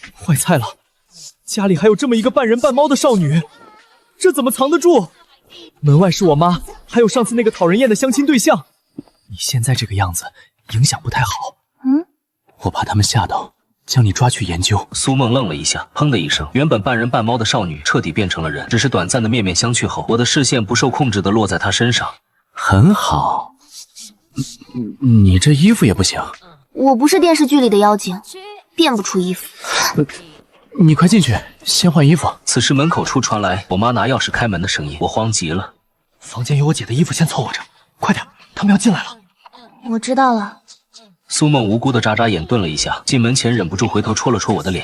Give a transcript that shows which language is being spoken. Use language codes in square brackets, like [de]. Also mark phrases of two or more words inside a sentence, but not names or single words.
[zh] 壞菜了，家裡還有這麼一個半人半貓的少女，這怎麼藏得住？門外是我媽，還有上次那個討人厭的相親對象。你現在这個樣子，影響不太好。我怕他們嚇到，將你抓去研究。蘇夢愣了一下，砰的一聲，原本半人半貓的少女徹底變成了人，只是短暫的面面相覷後，我的視線不受控制地落在她身上。很好，你這衣服也不行。我不是電視劇裡的妖精，變不出衣服。你快進去，先換衣服。此時門口處傳來我媽拿鑰匙開門的聲音，我慌極了。房間有我姐的衣服，先湊合着，快點，他們要進来了。我知道了。蘇夢無辜的眨眨眼，頓了一下，進門前忍不住回頭戳了戳我的臉。